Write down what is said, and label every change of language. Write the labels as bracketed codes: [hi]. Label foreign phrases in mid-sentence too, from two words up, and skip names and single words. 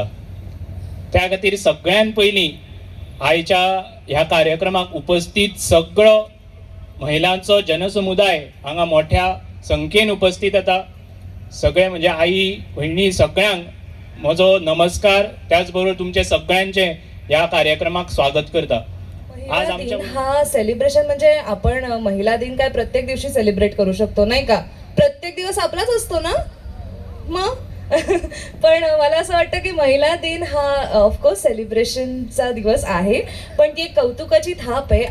[kok] त्या खातीर सगळ्यान पयलीं आयच्या ह्या कार्यक्रमाक उपस्थित सगळो महिलांचो जनसमुदाय हांगा मोठ्या संख्येन उपस्थित येता. सगळे म्हणजे आई भयणी सगळ्यांक म्हजो नमस्कार. त्याचबरोबर तुमचे सगळ्यांचे ह्या कार्यक्रमाक स्वागत करता. आज आमच्या [mr] हा सेलिब्रेशन म्हणजे आपण महिला दिन काय प्रत्येक दिवशी सेलिब्रेट करू शकतो नाही का? प्रत्येक दिवस आपलाच असतो ना मग. पण मला असं वाटतं की महिला दिन हा ऑफकोर्स सेलिब्रेशनचा दिवस आहे, पण ती एक कौतुकाची थाप आहे.